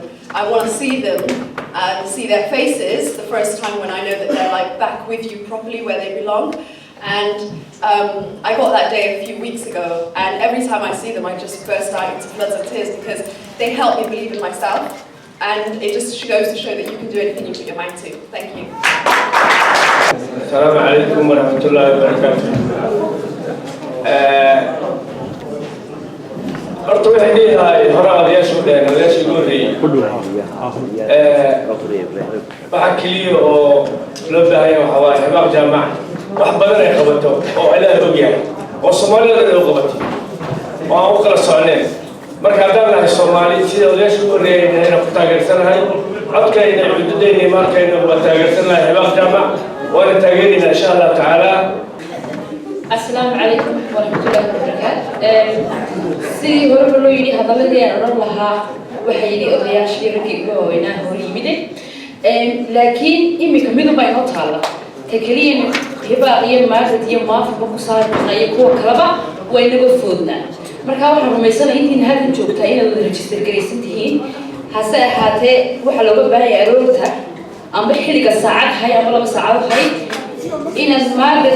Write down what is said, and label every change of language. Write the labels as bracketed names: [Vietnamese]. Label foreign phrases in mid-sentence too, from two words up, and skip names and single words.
[English] I want to see them and see their faces the first time when I know that they're like back with you properly where they belong. And I got that day a few weeks ago, and every time I see them, I just burst out into floods of tears because they help me believe in myself. And it just goes to show that you can do anything you put your mind to. Thank you. [Arabic] السلام عليكم ورحمة الله وبركاته. [Somali] Horta waxay leedahay hore odayaashu dhaheen odayaashii ugu horreeyey waxa keliya oo loo baahanya waxaa waaye hibaaq jaamac wax badan ay qabato oo ilaah og yahay oo soomaalida dhan u qabatay oo aan u kala socneen marka haddaan nahay soomaali sida odayaashii ugu horreeyey inaan ku taageersanahay codkayna cududayna maalkayna waa taageersanahay hibaaq jaamac waana taageerina [Arabic] إن شاء الله تعالى. السلام عليكم ورحمة الله وبركاته. [Somali] Sidii hore loo yiri hadalladii aan oran lahaa waxay yiri odayaashii raggii ugu waaweynaa hor yimid laakiin imika mid bay noo taala ta kaliya hibaaq iyo maadad iyo maafba ku saarnay kuwa kalaba way naga foodnaa marka waxaan rumaysanahay intiin hadda joogtaa inaad register gareysan tihiin hase ahaatee waxa looga baahan yahay aroorta amba xilliga saacad hay ama 2 saacadood hay inaad maadad